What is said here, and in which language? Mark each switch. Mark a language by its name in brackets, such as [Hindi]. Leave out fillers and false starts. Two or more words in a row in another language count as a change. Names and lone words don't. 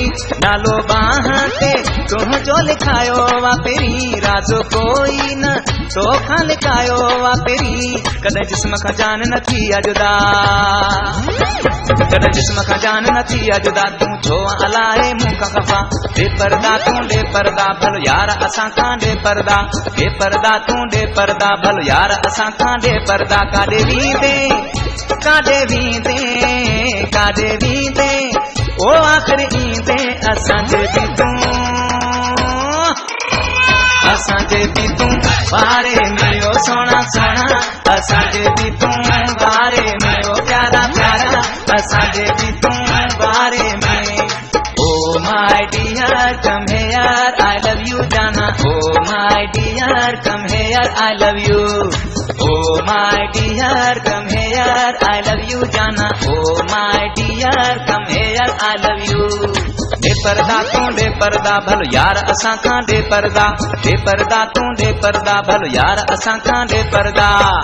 [Sindhi] नालो बाह ते तुंहिंजो लिखायो वापिरी. राज़ो कोई न तोखां लिखायो वापिरी. कॾहिं जिस्म खां जान न थी अजुदा. कॾहिं जिस्म खां जान न थी अजुदा. तूं छो अलाए मूंखां खफ़ा. दे पर्दा तू दे पर्दा भलो यार असां खां दे पर्दा. दे पर्दा तू दे पर्दा भलो यार असां खां दे पर्दा. काॾे वींदे काॾे वींदे काॾे वींदे ओ आख़िर ईंदे असांजे बि तूं असांजे बि तूं बारे में ओ सोना सोना. असांजे बि तूं बारे में ओ प्यारा प्यारा. असांजे बि तूं बारे में. [English] Oh my dear, come here, I love you जाना. Oh my dear, come here, I love you. Oh my dear, come here, I love you जाना. Oh my dear, come here, I love you. [Sindhi] दे पर्दा तू दे पर्दा भलो यार असां खां दे पर्दा. दे पर्दा तू दे पर्दा भलो यार असां खां दे पर्दा.